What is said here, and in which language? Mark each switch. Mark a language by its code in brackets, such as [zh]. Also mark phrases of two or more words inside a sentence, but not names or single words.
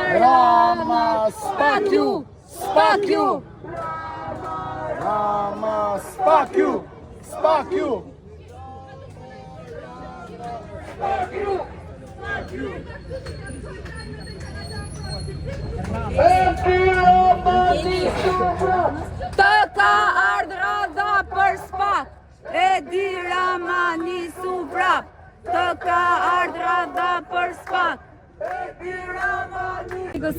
[en] Fuck you! Fuck you! Rama, fuck you! Fuck you! Fuck you! Fuck you! [sq] Të ka ardhra dha për spak, Edi Rama nisu vrap. Të ka ardhra dha për spak, Edi Rama nisu.